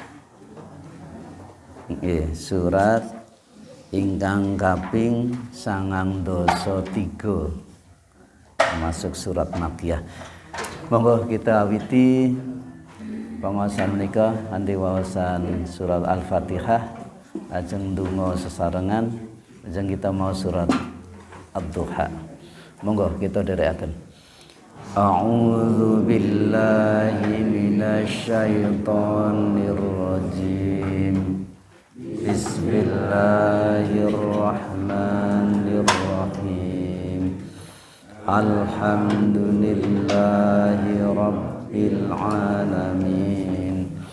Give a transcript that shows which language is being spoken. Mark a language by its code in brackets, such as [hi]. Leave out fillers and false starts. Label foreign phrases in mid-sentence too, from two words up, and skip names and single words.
[jv] Nggih, surat ingkang kaping 93, termasuk surat Makkiyah. Monggo kita awiti pengawasan menika kanthi wawasan surat Al-Fatihah, ajeng donga sesarengan, ajeng kita mau surat Ad-Duha. Monggo kita dherekaken. [ar] أعوذ بالله من الشيطان الرجيم. بسم الله الرحمن الرحيم. الحمد لله رب العالمين.